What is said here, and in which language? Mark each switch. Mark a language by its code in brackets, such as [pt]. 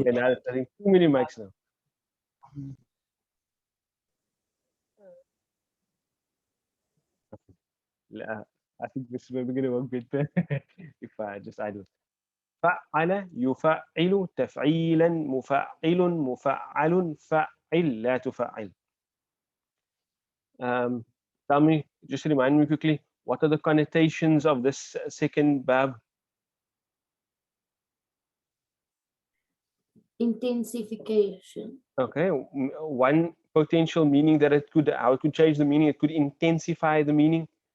[en] Okay, now I think too many mics now. [ar] لا, [en] I think this is maybe going to work better if I just idle. [ar] فعل يفعل تفعيلا مفعل مفعل فعل لا تفعل. [en] Tell me, just remind me quickly, what are the connotations of this second verb? Intensification. Okay, one potential meaning that it could, how it could change the meaning, it could intensify the meaning.